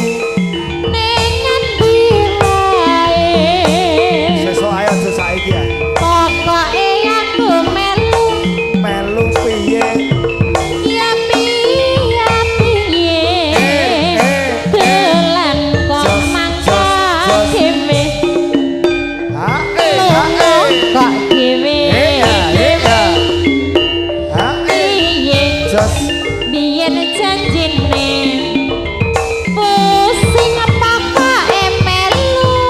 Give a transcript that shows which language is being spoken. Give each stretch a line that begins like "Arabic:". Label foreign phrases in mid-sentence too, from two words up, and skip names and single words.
Javanese: ning ngendi wae sesuk ayo aja saiki ya pokoke aku melu melu piye ya piye dolan kok Just, mangko just. dhewe hae lunga kok dhewe hae piye just biyen janjine pusing pokoke melu